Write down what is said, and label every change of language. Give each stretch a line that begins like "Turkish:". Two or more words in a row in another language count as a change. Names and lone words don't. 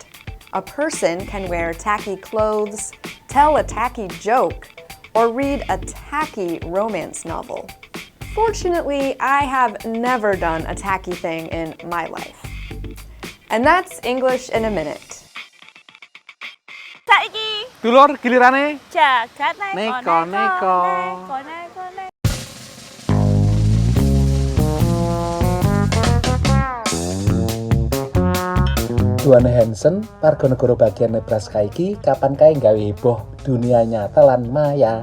English: A person can wear tacky clothes, tell a tacky joke, or read a tacky romance novel. Fortunately, I have never done a tacky thing in my life. And that's English in a Minute.
Javanese: Saiki Dulur gilirane Jagat Neko-neko. Duane Hansen, warga negara bagian Nebraska iki kapan kae gawe heboh dunia nyata lan maya.